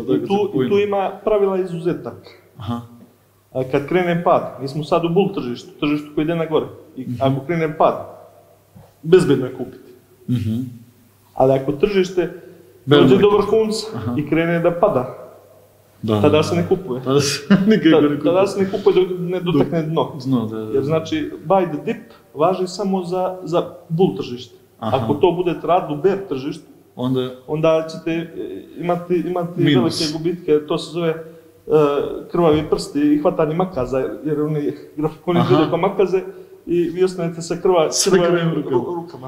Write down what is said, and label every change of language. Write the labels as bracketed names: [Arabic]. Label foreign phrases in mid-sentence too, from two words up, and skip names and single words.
[Serbian] I tu ima pravila izuzetak. Kad krene pad, mi smo sad u bull tržištu koji ide na gore. I ako krene pad, bezbedno je kupiti. Ali ako tržište dođe do vrhunca i krene da pada, tada se ne kupuje. Tada se ne kupuje dok ne dotakne dno. Jer znači, [English] buy the dip [Serbian] važi samo za bull tržište. Ako to bude rad u bear tržištu, onda ćete imati velike gubitke. To se zove krvavi prsti i hvatanje makaza, jer oni grafikoni gledaju kao makaze i vi ostanete sa krvavim rukama.